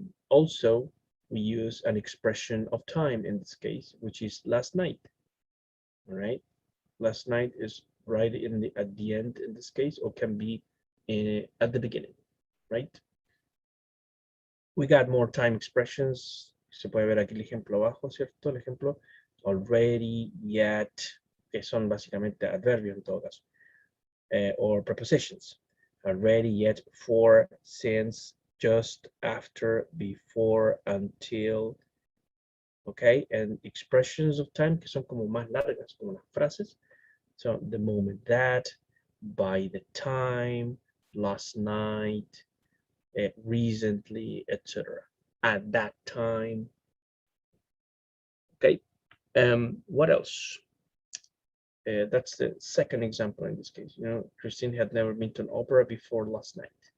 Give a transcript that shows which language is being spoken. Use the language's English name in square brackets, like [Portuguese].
[English] Also, we use an expression of time in this case, which is last night. All right. Last night is right at the end in this case, or can be at the beginning, right? We got more time expressions. [Spanish] Se puede ver aquí el ejemplo abajo, ¿cierto? El ejemplo already, yet, que son básicamente adverbios en todo caso, [English] or prepositions. Already, yet, for, since, just, after, before, until, okay? And expressions of time [Spanish] que son como más largas, como las frases. [English] So the moment that, by the time, last night, recently, etc. At that time. Okay. What else? That's the second example in this case. You know, Christine had never been to an opera before last night.